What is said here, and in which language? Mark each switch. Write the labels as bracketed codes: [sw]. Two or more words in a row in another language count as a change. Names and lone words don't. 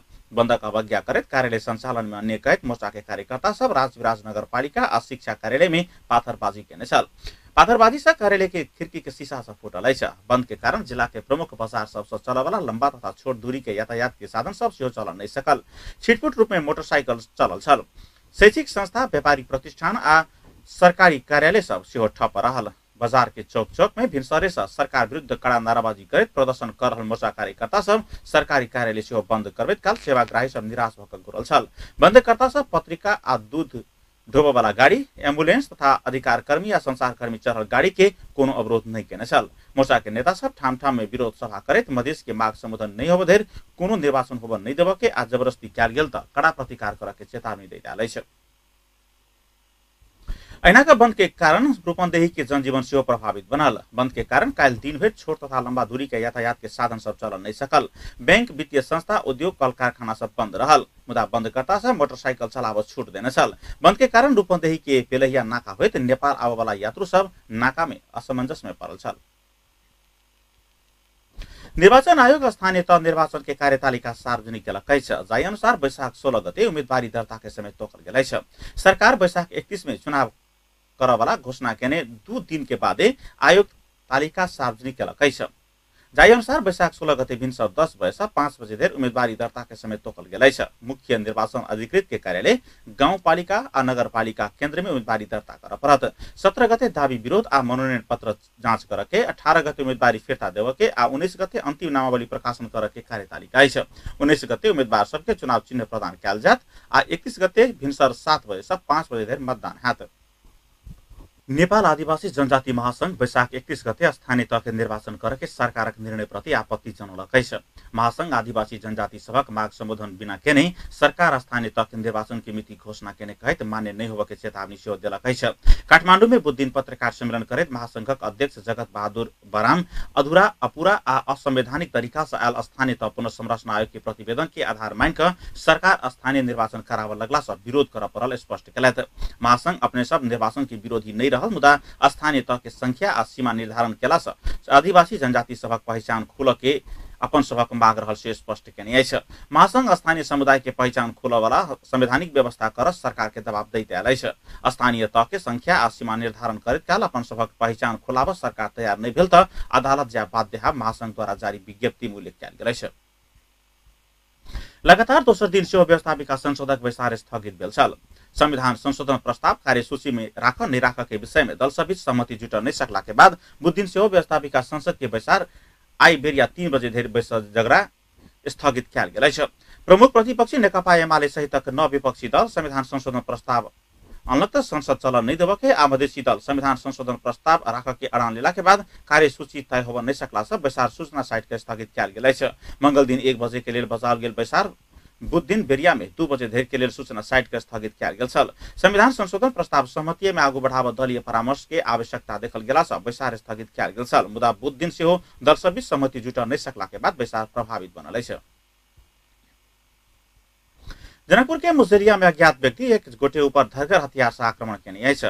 [mai] बंदक अवज्ञा करैत कार्यालय संचालन में अन्य कहैत मोर्चा के कार्यकर्ता सब राजविराज नगरपालिका आ शिक्षा कार्यालय में पाथरबाजी केने छल। पाथरबाजी से कार्यालय के खिड़की के शीशा सब फूटल अछि। बंद के कारण जिला के प्रमुख बाजार सबसे चलय वाला लंबा तथा छोट दूरी के यातायात के साधन सब सेहो चल नहीं सकल। छिटपुट रूप में मोटरसाइकिल चलल छल। शैक्षिक संस्था, व्यापारिक प्रतिष्ठान आ सरकारी कार्यालय सब सेहो ठप रहल। बाजार के चौक चौक में भिनसरे से सरकार विरुद्ध कड़ा नाराबाजी करैत प्रदर्शन कर रहल मोर्चा कार्यकर्ता सब सरकारी कार्यालय सेहो बंद करबैत काल सेवाग्राही सब निराश भऽ गुरल छल। बंदकर्ता सब पत्रिका आ दूध ढोबा वाला गाड़ी, एम्बुलेंस तथा अधिकार कर्मी या संचार कर्मी चढ़ल गाड़ी के कोनो अवरोध नहीं केने छल। मोर्चा के नेता सब ठाम ठाम में विरोध सभा करैत मधेश के मांग संबोधन नहीं होबे धरि कोनो निर्वाचन होबे नहीं देबे के आ जबरदस्ती कयल गेल त कड़ा प्रतिकार करऽ के चेतावनी दैत अछि। ऐनाका बंद के कारण रूपन्देही के जनजीवन सेहो प्रभावित बनल। बंद के कारण काल दिन भर छोट तथा लंबा दूरी के यातायात के साधन सब चल नहीं सकल। बैंक, वित्तीय संस्था, उद्योग, कल कारखाना सब बंद रहल। मुदा बंदकर्ता सब मोटरसाइकिल चलाब छूट देने छल। बंद के कारण रूपन्देही के पेलहिया नाका होइत नेपाल आबय वाला यात्रु सब नाका में असमंजस में पड़ल छल। निर्वाचन आयोग स्थानीय तह निर्वाचन के कार्यतालिका सार्वजनिक केलक अछि। जाहि अनुसार वैशाख 16 गते उम्मीदवारी दर्ता के समय तोकल गेल अछि। सरकार वैशाख 31 में चुनाव कर वाला घोषणा केने 2 दिन के बाद आयोग तालिका सार्वजनिक केलक अछि। जाहि अनुसार वैशाख 16 गते भिनसर 10 बजे से 5 बजे धरि उम्मीदवारी दर्ता के समय तोकल गेल अछि। मुख्य निर्वाचन अधिकृत के कार्यालय गाउँपालिका आ नगरपालिका केन्द्र में उम्मीदवारी दर्ता कर पड़त। 17 गते दावी विरोध आ मनोनयन पत्र जांच कर के 18 गते उम्मीदवारी फिर्ता देव के आ 19 गते अंतिम नामावली प्रकाशन कर के कार्यतालिका अछि। 19 गते उम्मीदवार सबके चुनाव चिन्ह प्रदान कयल जायत आ 31 गते भिनसर 7 बजे से 5 बजे धरि मतदान हैत। नेपाल आदिवासी जनजाति महासंघ वैशाख 31 गते स्थानीय तह के निर्वाचन करके सरकारक निर्णय प्रति आपत्ति जनौलक अछि। महासंघ आदिवासी जनजाति सभक माग संबोधन बिना केने सरकार स्थानीय तह के निर्वाचन की मिति घोषणा केने कहैत मान्य नहीं होबे के चेतावनी सेहो देलक अछि। काठमांडू में बुध दिन पत्रकार सम्मेलन करैत महासंघक अध्यक्ष जगत बहादुर बराम अधूरा, अपूरा आ असंवैधानिक तरीका से आयल स्थानीय तह पुनर्संरचना आयोग के प्रतिवेदन के आधार मान क सरकार स्थानीय निर्वाचन कराबऽ लगला से विरोध कर पड़ल स्पष्ट केलथि। महासंघ अपने सब निर्वाचन के विरोधी नहीं मुदा स्थानीय तह के संख्या आ सीमा निर्धारण केला से आदिवासी जनजाति सभक पहचान खुल के अपन सभक माग रहल से स्पष्ट केने अछि। महासंघ स्थानीय समुदाय के पहचान खोलऽ वाला संवैधानिक व्यवस्था कर सरकार के दबाव दैत आयल अछि। स्थानीय तह के संख्या आ सीमा निर्धारण करैत काल अपन सभक पहचान खोलाब सरकार तैयार नहीं भेल त अदालत जाय बाध्य है, महासंघ द्वारा जारी विज्ञप्ति में उल्लेख कयल गेल अछि। लगातार दोस्रो दिन सेहो व्यवस्थापिका संशोधक बैसार स्थगित भेल छल। संविधान संशोधन प्रस्ताव कार्यसूची में राख नहीं राख के विषय में दल सबीच सहमति जुट नहीं सकला के बाद बुध दिन सेहो व्यवस्थापिका संसद के बैसार आई बेरिया 3 बजे धरि बैस जगरा स्थगित कयल गेल अछि। प्रमुख प्रतिपक्षी नेकपा एमाले सहितक 9 विपक्षी दल संविधान संशोधन प्रस्ताव अनलक त संसद चलन नहीं देवके आ मधेसी दल संविधान संशोधन प्रस्ताव राख के अड़ान लेला के बाद कार्यसूची तय होब नहीं सकला से बैसार सूचना साइट के स्थगित कयल गेल अछि। मंगल दिन 1 बजे के लेल बजाओल गेल बैसार बुध दिन बेरिया में 2 बजे धरि के लेल सूचना साइट के स्थगित कयल गेल छल। संविधान संशोधन प्रस्ताव सहमति में आगू बढ़ाव दलीय परामर्श के आवश्यकता देखल गेला से बैसार स्थगित कयल गेल छल। मुदा बुध दिन सेहो दल सबीच सहमति जुट नहीं सकला के बाद बैसार प्रभावित बनल अछि। जनकपुर के मुजेलिया में अज्ञात व्यक्ति एक गोटे ऊपर धरगर हथियार से आक्रमण केने अछि।